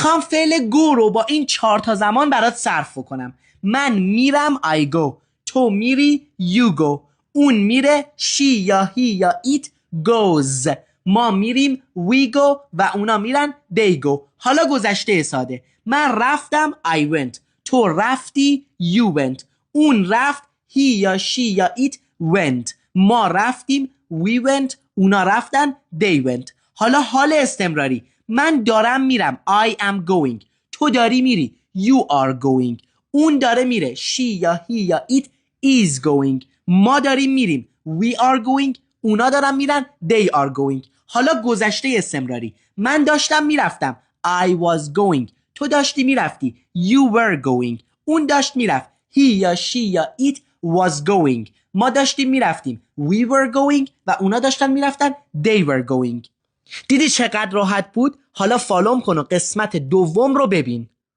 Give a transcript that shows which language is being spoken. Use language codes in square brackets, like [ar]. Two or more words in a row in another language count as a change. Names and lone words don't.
[fa] میخوام فعل go رو با این 4 تا زمان برات صرف کنم. من میرم [en] I go، [fa] تو میری [en] you go، [fa] اون میره [en] she [fa] یا [en] he [fa] یا [en] it goes، [fa] ما میریم [en] we go [fa] و اونا میرن [en] they go. [fa] حالا گذشته ساده، من رفتم [en] I went، [fa] تو رفتی [en] you went، [fa] اون رفت [en] he [fa] یا [en] she [fa] یا [en] it went، [fa] ما رفتیم [en] we went، [fa] اونا رفتن [en] they went. [fa] حالا حال استمراری، من دارم میرم [en] I am going، [fa] تو داری میری [en] you are going، [fa] اون داره میره [en] she [fa] یا [en] he [fa] یا [en] it is going، [fa] ما داریم میریم [en] we are going، [fa] اونا دارن میرن [en] they are going. [fa] حالا گذشته استمراری، من داشتم میرفتم [en] I was going، [fa] تو داشتی میرفتی [en] you were going، [fa] اون داشت میرفت [en] he [fa] یا [en] she [fa] یا [en] it was going، [fa] ما داشتیم میرفتیم [en] we were going [fa] و اونا داشتن میرفتن [en] they were going. [fa] دیدی چقدر راحت بود؟ حالا فالوم کن و قسمت دوم رو ببین.